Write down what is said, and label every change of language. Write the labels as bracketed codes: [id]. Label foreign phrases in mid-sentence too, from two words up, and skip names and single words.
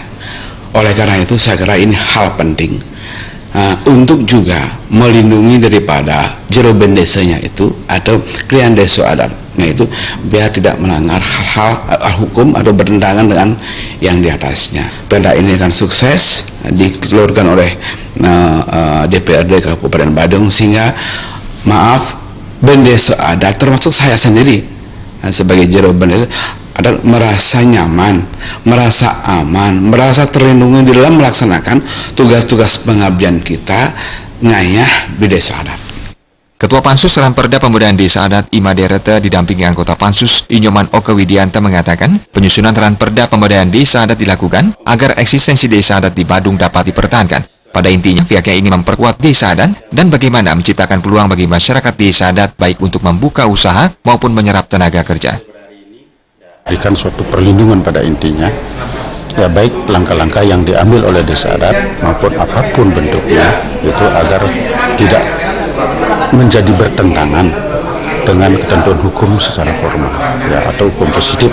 [id] Oleh karena itu, saya kira ini hal penting. Untuk juga melindungi daripada jero bendesanya itu atau klien desa adatnya itu biar tidak melanggar hal-hal hukum atau bertentangan dengan yang di atasnya. Perda ini akan sukses dikeluarkan oleh DPRD Kabupaten Badung sehingga bendesa adat termasuk saya sendiri sebagai jero bendesa adat merasa nyaman, merasa aman, merasa terlindungi di dalam melaksanakan tugas-tugas pengabdian kita ngayah di desa adat. Ketua Pansus Ranperda Pemberdayaan Desa Adat Imade Reta didampingi anggota Pansus Inyoman Oke Widianta mengatakan penyusunan Ranperda Pemberdayaan Desa Adat dilakukan agar eksistensi desa adat di Badung dapat dipertahankan. Pada intinya pihaknya ingin memperkuat desa adat dan bagaimana menciptakan peluang bagi masyarakat desa adat baik untuk membuka usaha maupun menyerap tenaga kerja. Berikan suatu perlindungan pada intinya, ya baik langkah-langkah yang diambil oleh desa adat maupun apapun bentuknya itu agar tidak menjadi bertentangan dengan ketentuan hukum secara formal ya atau hukum positif.